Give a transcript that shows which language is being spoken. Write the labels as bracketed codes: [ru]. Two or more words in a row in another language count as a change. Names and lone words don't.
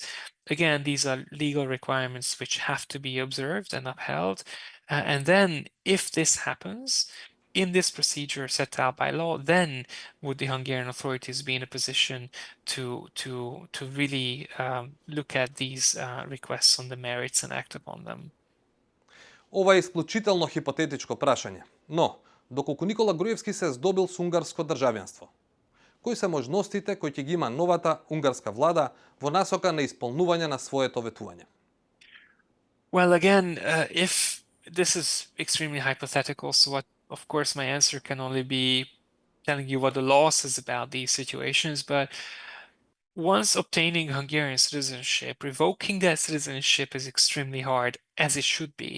[en] Again, these are legal requirements which have to be observed and upheld. And then if this happens, in this procedure set out by law, then would the Hungarian authorities be in a position to really look at these requests on the merits and act upon them. [mk] Ова е исклучително хипотетичко прашање, но доколку Никола Груевски се здобил со унгарско државјанство, кои се можностите кои ќе ги има новата унгарска влада во насока на исполнување на своето ветување? [en] Well, again, if this is extremely hypothetical, so of course my answer can only be telling you what the law says about these situations, but once obtaining Hungarian citizenship, revoking that citizenship is extremely hard, as it should be.